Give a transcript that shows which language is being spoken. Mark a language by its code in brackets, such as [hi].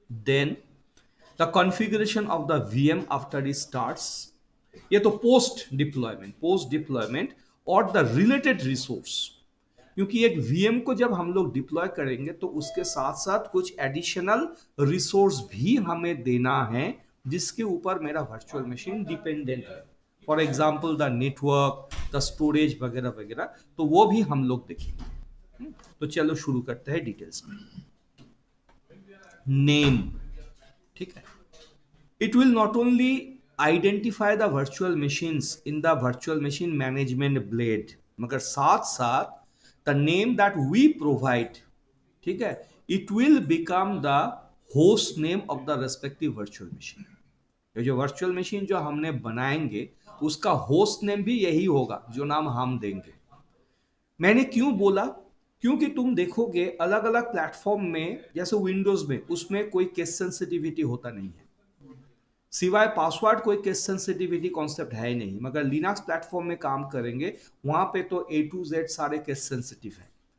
[en] then the configuration of the VM after it starts, [hi] ये तो post deployment और the related resource, क्योंकि एक वीएम को जब हम लोग डिप्लॉय करेंगे तो उसके साथ साथ कुछ एडिशनल रिसोर्स भी हमें देना है जिसके ऊपर मेरा वर्चुअल मशीन डिपेंडेंट है, for example the network, the storage वगैरह वगैरह, तो वो भी हम लोग देखेंगे। तो चलो शुरू करते हैं डिटेल्स में। [en] name, [hi] ठीक है, [en] it will not only identify the virtual machines in the virtual machine management blade, [hi] मगर साथ साथ [en] the name that we provide, ठीक है, it will become the host name of the respective virtual machine। [hi] ये जो virtual machine जो हमने बनाएंगे उसका होस्ट नेम भी यही होगा जो नाम हम देंगे। मैंने क्यों बोला, क्योंकि तुम देखोगे अलग अलग प्लेटफॉर्म में, जैसे विंडोज में, उसमें कोई केस सेंसिटिविटी होता नहीं है, सिवाय पासवर्ड कोई केस सेंसिटिविटी कॉन्सेप्ट है ही नहीं, मगर लिनक्स प्लेटफॉर्म में काम करेंगे वहां पे तो A to Z सारे केस सेंसिटिव है।